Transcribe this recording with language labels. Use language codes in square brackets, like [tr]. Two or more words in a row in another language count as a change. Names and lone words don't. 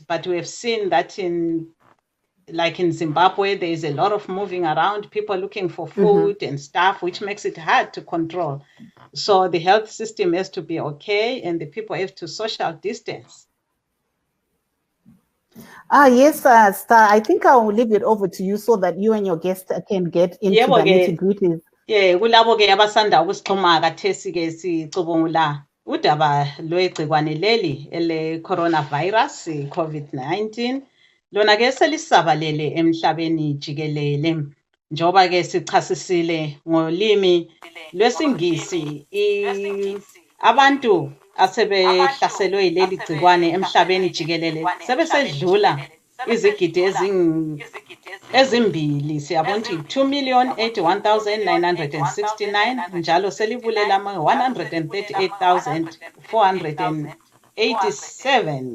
[en] But we have seen that in Zimbabwe, there is a lot of moving around, people looking for food and stuff, which makes it hard to control. So the health system has to be okay, and the people have to social distance. Yes, Star. I think I'll leave it over to you so that you and your guests can get into the nitty-gritties. Yeah, [nd] kulabo ke abasanda ukusixhuma kathesi ke sicubungula udaba lwegcikwane leli ele coronavirus COVID-19. Lona ke selisabalele emhlabeni jikelele. Njoba ke sichasisile ngolimi lwesingisi abantu asebehlaselwe yileli gcikwane emhlabeni jikelele sebesedlula izigidi ezimbili, siyabona ukuthi 2,081,969 njalo selibulela ama-138,487.